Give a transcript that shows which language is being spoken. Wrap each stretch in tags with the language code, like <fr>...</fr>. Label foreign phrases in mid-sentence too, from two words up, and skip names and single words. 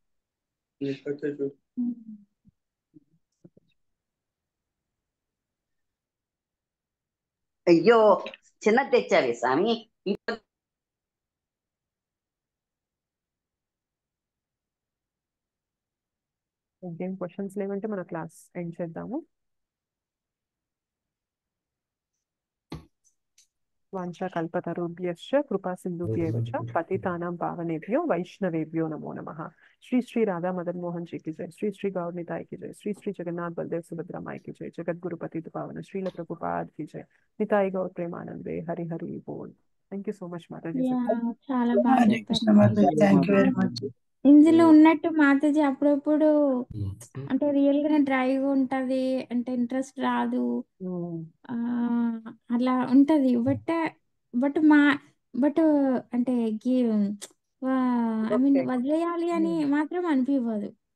<te>అయ్యో చిన్నది తెచ్చావి స్వామి. ఇంకేం క్వశ్చన్స్ లేవంటే మన</te> <en>class end</en> <te>చేద్దాము.</te> <sa>వాంఛా కల్పతరుభ్యశ్చ కృపా సింధుభ్యేవ చ పతితానాం పావనేభ్యో వైష్ణవేభ్యో నమో నమః.</sa> <hi>శ్రీ శ్రీ రాధా మదన్ మోహన్ जी की जय, श्री श्री गौर निताई की जय, श्री श्री जगन्नाथ बलदेव सुभद्रा माई की जय, जगत गुरु पतित पावन श्रील प्रभुपाद की जय, निताई गौर प्रेमानंदे हरि हरि बोल.</hi> <en>thank you so much మాతాజీ.</en> <te>చాలా బాగా హరే చెప్పారు</te> <en>కృష్ణ మాతాజీ, thank you very much.</en> <te>ఇందులో ఉన్నట్టు మాతాజీ అప్పుడప్పుడు అంటే రియల్ గా డ్రైగా ఉంటది, అంటే ఇంట్రెస్ట్ రాదు, ఆ అలా ఉంటది. బట్ అంటే</te> <en>I mean</en> <te>వదిలేయాలి అని మాత్రం అనిపించదు.</te>